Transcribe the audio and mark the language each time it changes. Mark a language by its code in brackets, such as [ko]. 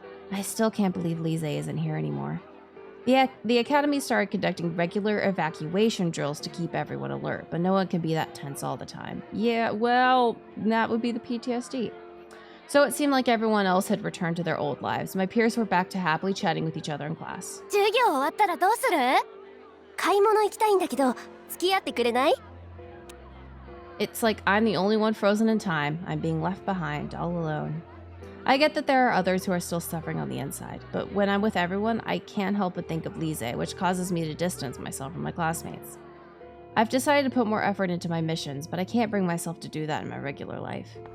[en] I still can't believe Lise isn't here anymore. The academy started conducting regular evacuation drills to keep everyone alert, but no one can be that tense all the time. Yeah, well, that would be the PTSD. So it seemed like everyone else had returned to their old lives. My peers were back to happily chatting with each other in class. [ja] 授業終わったらどうする？買い物行きたいんだけど、付き合ってくれない？ [en] It's like I'm the only one frozen in time. I'm being left behind, all alone. I get that there are others who are still suffering on the inside, but when I'm with everyone, I can't help but think of Lise, which causes me to distance myself from my classmates. I've decided to put more effort into my missions, but I can't bring myself to do that in my regular life.